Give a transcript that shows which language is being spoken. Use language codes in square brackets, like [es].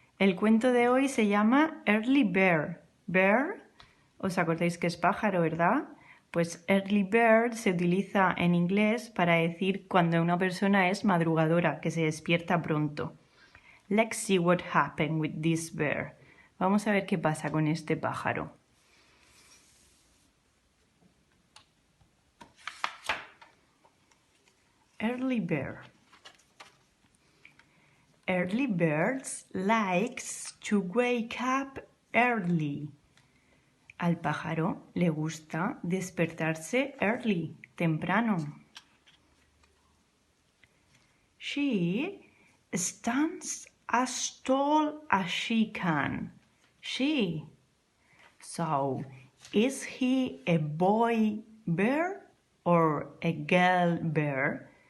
[es] El cuento de hoy se llama Early Bird. Bird, ¿os acordáis que es pájaro, verdad? Pues early bird se utiliza en inglés para decir cuando una persona es madrugadora, que se despierta pronto. [en] Let's see what happened with this bird. [es] Vamos a ver qué pasa con este pájaro. [en] Early bird. Early birds likes to wake up early. [es] Al pájaro le gusta despertarse early, temprano. [en] She stands as tall as she can. She. So, is he a boy bear or a girl bear?